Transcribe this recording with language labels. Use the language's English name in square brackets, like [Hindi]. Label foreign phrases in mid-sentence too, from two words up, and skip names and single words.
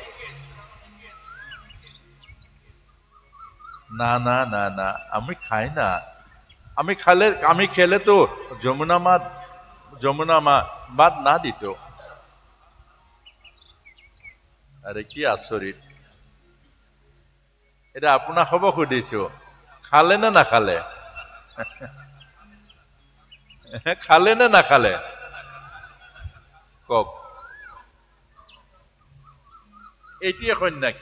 [Bangla] না না না না, আমি খাই না, আমি খেলে তো যমুনা মা বাদ না দিত। [Assamese] আরে কি আচৰিত। এটা আপোনাক হব সুধিছো, খালে নে নাখালে? খালে নে নাখালে কওক। এইটোৱে সন্ন্যাসী।